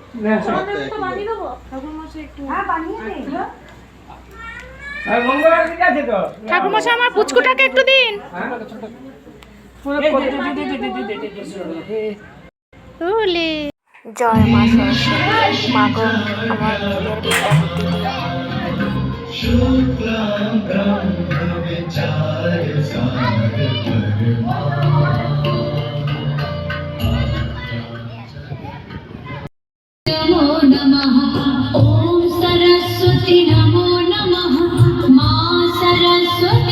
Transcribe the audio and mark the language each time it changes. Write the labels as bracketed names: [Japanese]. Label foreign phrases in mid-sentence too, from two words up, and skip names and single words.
[Bangla] মঙ্গলবার ঠিক আছে তো। ঠাকুর মশাই আমার পুচকুটাকে একটু দিন। জয় মা সরস্বতী, মা গো আমার মেয়েদের বিদ্যা বুদ্ধি দিও। [Sanskrit] नमो नमः ॐ सरस्वती नमो नमः मां सरस्वती